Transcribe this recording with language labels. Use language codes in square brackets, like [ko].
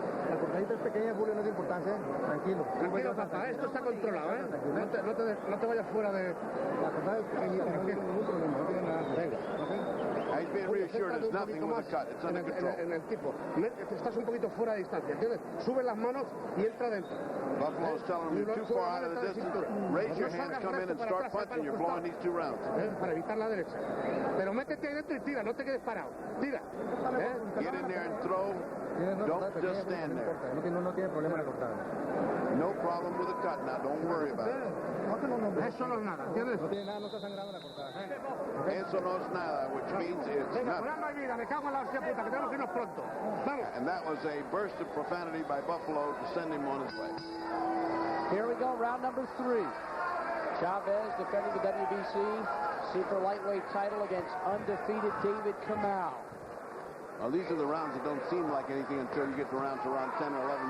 [es] La cortadita es pequeña, Julio, no es de importancia. Tranquilo. Tranquilo, papá, esto está controlado, ¿eh? No te vayas fuera de... La cortada es pequeñita, no tiene ningún problema, no tiene nada. Venga. [en] He's being reassured there's nothing with the cut. It's under control. [es] En el tipo. Estás un poquito fuera de distancia, ¿entiendes? Sube las manos y entra dentro. [en] Buffalo's telling him you're too far out of the distance. Raise your hands, come in and start punching. You're blowing these two rounds. [es] Para evitar la derecha. Pero métete ahí dentro y tira, no te quedes parado. Tira. [en] Get in there and throw. Don't just stand there. [es] No tiene problema la cortada. [en] No problem with the cut. Now, don't worry about it. [es] Eso no es nada, ¿entiendes? No tiene nada, no está sangrando la cortada. Eso no es nada, [en] which means it's [es] Venga, [en] nothing. [es] no hay vida, me cago en la hostia puta, que tenemos que irnos pronto. Vamos. [en] And that was a burst of profanity by Buffalo to send him on his way. Here we go, round number 3. Chavez defending the WBC super lightweight title against undefeated David Kamau. Well, these are the rounds that don't seem like anything until you get to round 10 or 11.